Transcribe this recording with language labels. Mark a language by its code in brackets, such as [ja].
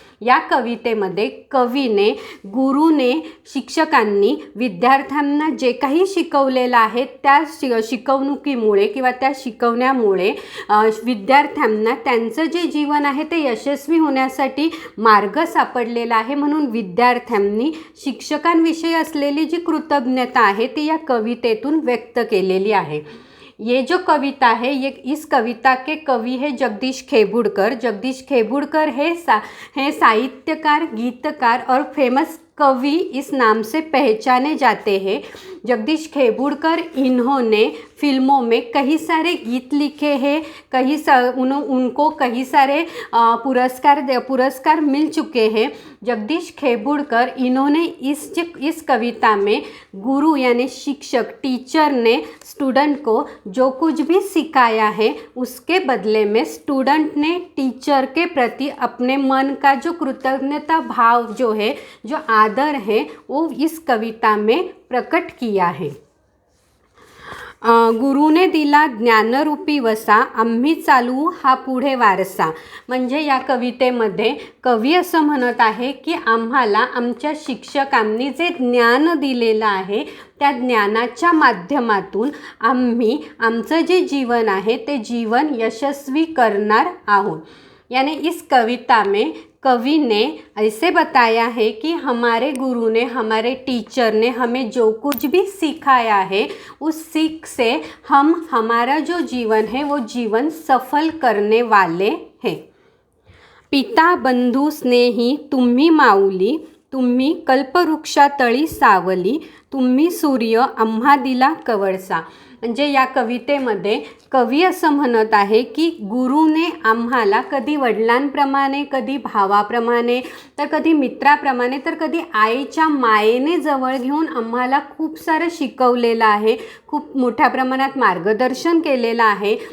[mr] या कवितेमध्ये कवीने, गुरुने, शिक्षकांनी विद्यार्थ्यांना जे काही शिकवलेलं आहे त्या शिकवणुकीमुळे किंवा त्या शिकवण्यामुळे विद्यार्थ्यांना त्यांचं जे जीवन आहे ते यशस्वी होण्यासाठी मार्ग सापडलेला आहे। म्हणून विद्यार्थ्यांनी शिक्षकांविषयी असलेली जी कृतज्ञता आहे ती या कवितेतून व्यक्त केलेली आहे। [hi] ये जो कविता है ये इस कविता के कवि है जगदीश खेबुडकर। जगदीश खेबुडकर है साहित्यकार, गीतकार और फेमस कवि इस नाम से पहचाने जाते हैं। जगदीश खेबुडकर इन्होंने फिल्मों में कई सारे गीत लिखे हैं, उनको कई सारे पुरस्कार मिल चुके हैं। जगदीश खेबुडकर इन्होंने इस कविता में गुरु यानी शिक्षक, टीचर ने स्टूडेंट को जो कुछ भी सिखाया है उसके बदले में स्टूडेंट ने टीचर के प्रति अपने मन का जो कृतज्ञता भाव जो है, जो आदर है, वो इस कविता में प्रकट किया है। [mr] गुरुने दिला ज्ञानरूपी वसा, आम्ही चालवू हा पुढे वारसा। म्हणजे या कवितेमध्ये कवी असं म्हणत आहे की आम्हाला आमच्या शिक्षकांनी जे ज्ञान दिलेलं आहे त्या ज्ञानाच्या माध्यमातून आम्ही आमचं जे जीवन आहे ते जीवन यशस्वी करणार आहोत। [hi] यानी इस कविता में कवि ने ऐसे बताया है कि हमारे गुरु ने, हमारे टीचर ने हमें जो कुछ भी सिखाया है उस सीख से हम हमारा जो जीवन है वो जीवन सफल करने वाले हैं। [mr] पिता बंधू स्नेही तुम्ही माऊली, तुम्ही कल्पवृक्षातळी सावली, तुम्ही सूर्य आम्हा दिला कवळसा। म्हणजे या कवितेमध्ये कवी असं म्हणत आहे की गुरुने आम्हाला कधी वडिलांप्रमाणे, कधी भावाप्रमाणे, तर कधी मित्राप्रमाणे, तर कधी आईच्या मायेने जवळ घेऊन आम्हाला खूप सारं शिकवलेलं आहे, खूप मोठ्या प्रमाणात मार्गदर्शन केलेलं आहे।